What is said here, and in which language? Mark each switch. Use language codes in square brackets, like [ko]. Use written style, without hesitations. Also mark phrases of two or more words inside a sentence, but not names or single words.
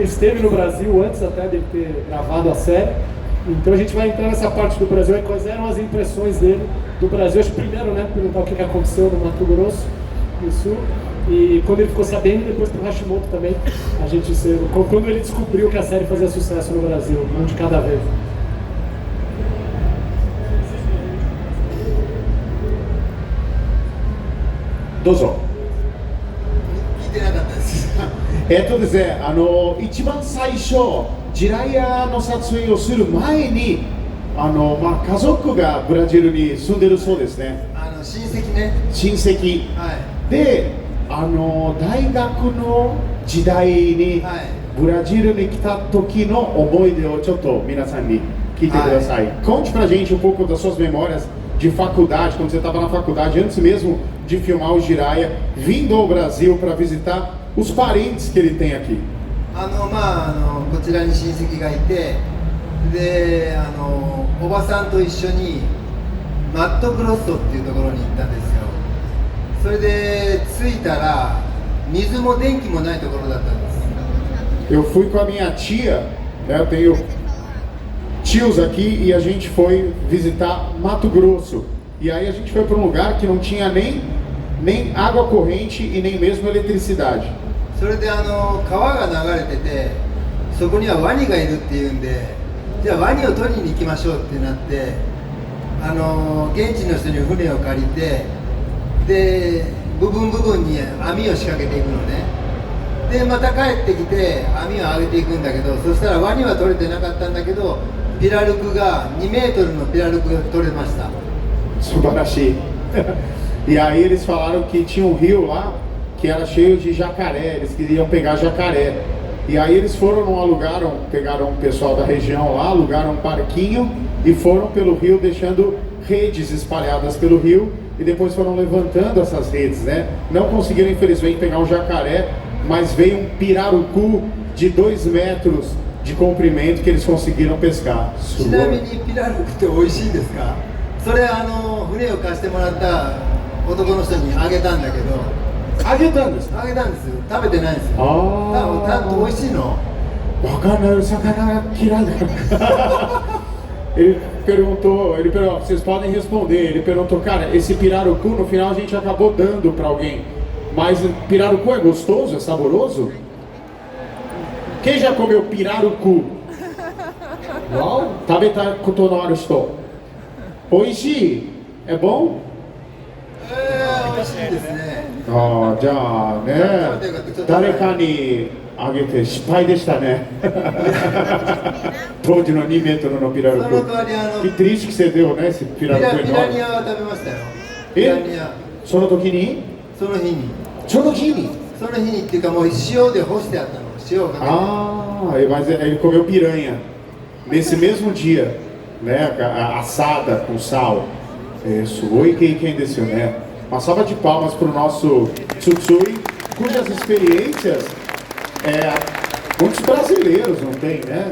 [pt] Esteve no Brasil antes até de ter gravado a série. Então a gente vai entrar nessa parte do Brasil, quais eram as impressões dele do Brasil. Acho que primeiro, né, perguntar o que aconteceu no Mato Grosso do Sul e quando ele ficou sabendo, e depois pro Hashimoto também, a gente quando ele descobriu que a série fazia sucesso no Brasil, um de cada vez. [ja] どうぞ。聞いてなかったです。ですね、一番最初、ジライヤの撮影をする前に、家族がブラジルに住んでるそうですね。親戚ね。親戚。はい。で、大学の時代に、ブラジルに来た時の思い出をちょっと皆さんに聞いてください。 [pt] Conte pra gente um pouco das suas memórias de faculdade, quando você estava na faculdade, antes mesmo de filmar o Jiraiya, vindo ao Brasil para visitar os parentes que ele tem aqui. [ja] こちらに親戚がいて、で、おばさんと一緒にマットクロッソっていうところに行ったんですよ。それで着いたら水も電気もないところだったんです。 [pt] Eu fui com a minha tia, né, eu tenho tios aqui e a gente foi visitar Mato Grosso. E aí a gente foi para um lugar que não tinha nem água corrente e nem mesmo eletricidade. [ja] それで川が流れてて、そこにはワニがいるっていうんで、じゃあワニを取りに行きましょうってなって、現地の人に船を借りて、で部分に網を仕掛けていくのね。でまた帰ってきて網を上げていくんだけど、そしたらワニは取れてなかったんだけど、ピラルクが2メートルのピラルクが取れました。 [pt] 素晴らしい。E aí eles falaram que tinha um rio lá que era cheio de jacaré, eles queriam pegar jacaré. E aí eles foram, pegaram o pessoal da região lá, alugaram um barquinho e foram pelo rio deixando redes espalhadas pelo rio e depois foram levantando essas redes, né? Não conseguiram infelizmente pegar um jacaré, mas veio um pirarucu de 2 metros de comprimento que eles conseguiram pescar. [ja] ちなみにピラルクって美味しいですか？それ船を貸してもらった男の人にあげたんだけど。あげたんですか？あげたんですよ。食べてないんですよ。多分美味しいの？わかんない、魚嫌いだから [pt] ele perguntou, vocês podem responder, ele perguntou, cara, esse pirarucu no final a gente acabou dando pra alguém, mas pirarucu é gostoso, é saboroso? Quem já comeu pirarucu? Não? [ja] 食べたことある美味しい? [pt] É bom? [ja] 美味しいですね。じゃあね、誰かにあげて失敗でしたね。当時の2メートルのピラルク。その代わり [pt] Que triste que você deu, né, esse pirarucu [ja] ピラニアは食べましたよ。ピラニa その時に？その日に。その日に？その日にっていうかもう塩で干してあったの。塩をかけて。 [pt] Mas ele comeu piranha nesse mesmo dia, né, assada com sal. Isso, oi quem desceu, né? Uma salva de palmas para o nosso Tsutsui, cujas experiências muitos brasileiros não têm, né?